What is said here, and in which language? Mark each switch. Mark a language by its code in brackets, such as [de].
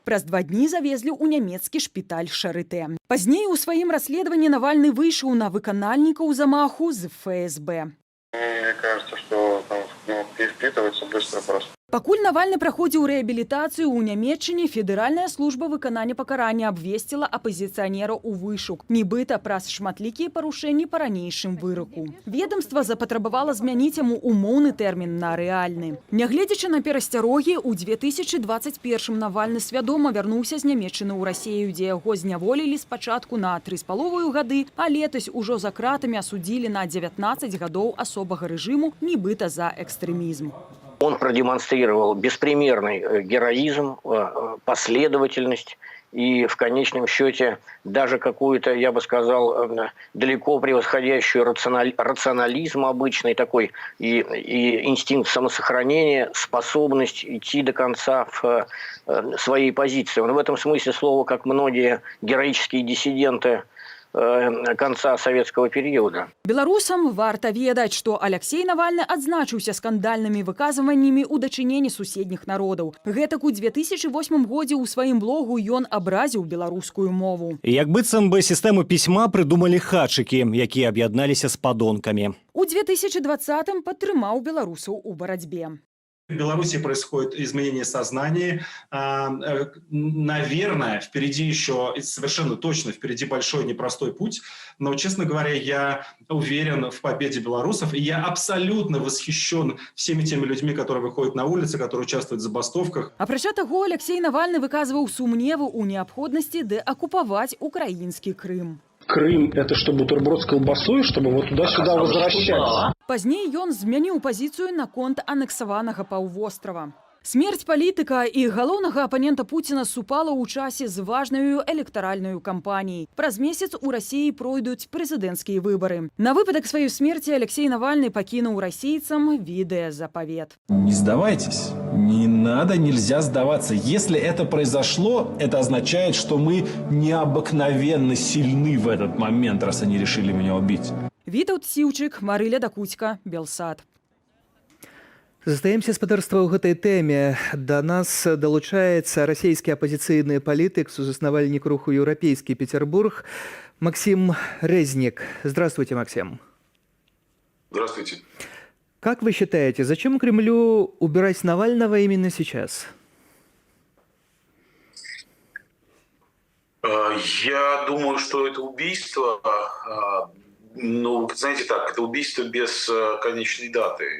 [be] Праз 2 дні завезлі ў нямецкі шпіталь Шарытэ. Пазней у сваім расследаванні Навальны выйшаў на выканальнікаў замаху з ФСБ. [ru] Мне кажется, что там, впитывается быстро просто. [be] Пакуль Навальны праходзіў рэабілітацыю ў Нямецчыне, Федэральная служба выканання пакарання абвесціла апазіцыянера ў вышук, нібыта праз шматлікія парушэнні па ранейшым выраку. Ведамства запатрабавала змяніць яму умоўны тэрмін на рэальны. Нягледзячы на перасцярогі, у 2021-м Навальны свядома вярнуўся з Нямецчыны ў Расею, дзе яго зняволілі спачатку на 3,5 гады, а летась ужо за кратамі асудзілі на 19 гадоў асобага рэжыму, нібыта за экстрэмізм. [ru] Он продемонстрировал беспримерный героизм, последовательность и в конечном счете даже какую-то, я бы сказал, далеко превосходящую рационализм обычный такой и инстинкт самосохранения, способность идти до конца в своей позиции. Он в этом смысле слова, как многие героические диссиденты конца советского периода. [be] Беларусам варта ведаць, што Алексей Навальны адзначыўся скандальнымі выказваннямі ў дачыненні суседніх народаў. Гэтак у 2008 годзе ў сваім блогу ён абразіў беларускую мову. Як быццам бы сістэму пісьма прыдумалі хатчыкі, якія аб'ядналіся з падонкамі. У 2020-м падтрымаў беларусаў у барацьбе. [ru] В Беларуси происходит изменение сознания. Наверное, впереди еще, совершенно точно, впереди большой непростой путь. Но, честно говоря, я уверен в победе белорусов. И я абсолютно восхищен всеми теми людьми, которые выходят на улицы, которые участвуют в забастовках. [be] Апрача таго, Алексей Навальны выказваў сумневы ў неабходнасці дэакупаваць украінскі Крым. [ru] Крым – это что, бутерброд с колбасой, чтобы вот туда-сюда возвращаться? [be] Пазней ён змяніў пазіцыю наконт анексаванага паўвострава. Смерць палітыка і галоўнага апанента Пуціна супала ў часе з важнаю электаральнаю кампаніяй. Праз месяц у Расіі пройдуць прэзідэнцкія выбары. На выпадак сваёй смерці Алексей Навальны пакінуў расійцам відэазапавет. [ru] Не сдавайтесь. Не надо, нельзя сдаваться. Если это произошло, это означает, что мы необыкновенно сильны в этот момент, раз они решили меня убить. [be] Вітаўт Сіўчык, Марыля Дакуцька, Белсад. Застаемся спадарства ў гэтай тэме. Да нас далучаецца расійскі апазіцыйны палітык, сузаснавальнік руху «Еўрапейскі Петербург» Максим Резник. [ru] Здравствуйте, Максим. Здравствуйте. Как вы считаете, зачем Кремлю убирать Навального именно сейчас? Я думаю, что это убийство, ну, знаете так, это убийство без конечной даты.